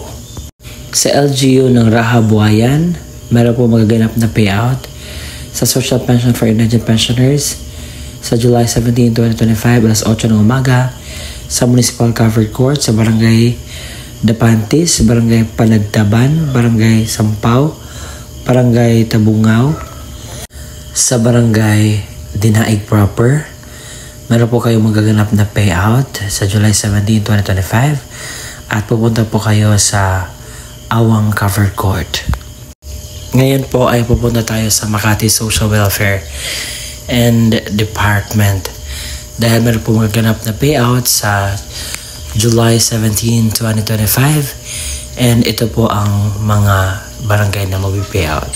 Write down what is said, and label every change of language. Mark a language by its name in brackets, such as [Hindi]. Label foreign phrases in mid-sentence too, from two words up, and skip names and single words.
[Filipino] Sa LGU ng Rahabuayan, meron po magaganap na payout sa Social Pension for Indigent Pensioners sa July 17, 2025, alas 8 ng umaga sa Municipal Covered Court sa Barangay Dapantis, Barangay Panagtaban, Barangay Sampaw, Barangay Tabungaw. Sa Barangay Dinaig Proper, meron po kayong magaganap na payout sa July 17, 2025 at pupunta po kayo sa Awang Covered Court. Ngayon po ay pupunta tayo sa Makati Social Welfare and Department dahil meron po magaganap na payout sa July 17, 2025 and ito po ang mga barangay na mag-payout.